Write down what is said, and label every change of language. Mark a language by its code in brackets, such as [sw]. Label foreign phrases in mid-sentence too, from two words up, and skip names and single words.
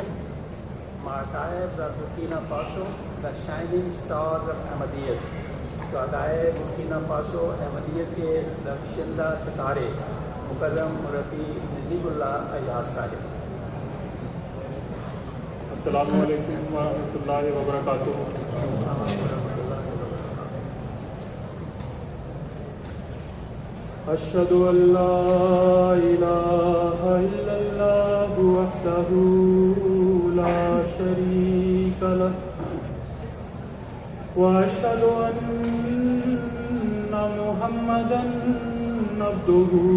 [en] Martyrs of Burkina Faso, the shining stars of Ahmadiyyat. [ur] شہدائے برکینا فاسو، احمدیت کے درخشندہ ستارے, Mukarram Murabbi Najibullah Ayaz Sahib. [ar] السلام عليكم ورحمة الله وبركاته. أشهد أن لا إله إلا الله وحده لا شريك له وأشهد أن محمدا عبده